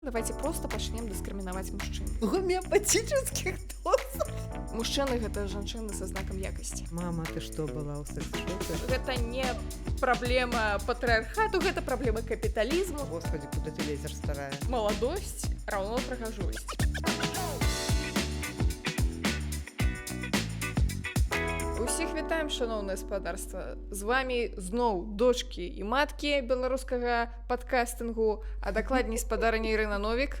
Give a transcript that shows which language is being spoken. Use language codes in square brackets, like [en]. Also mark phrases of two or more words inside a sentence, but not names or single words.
[ru] Давайте просто [be] пачнем дыскрымінаваць мужчын. [ru] Гомеопатических дозах. [be] Мужчыны гэта жанчыны са знакам якасці. Мама, ты што была ў секс-шопе? Гэта не праблема патрыархату, гэта праблема капіталізму. [ru] Господи, куда ты лезешь, старая? [be] Маладосць раўно прыгажосць. Усіх вітаем, шаноўнае спадарства. З вами зноў дочкі і маткі беларускага падкастынгу, а дакладней спадарня Ірына Новік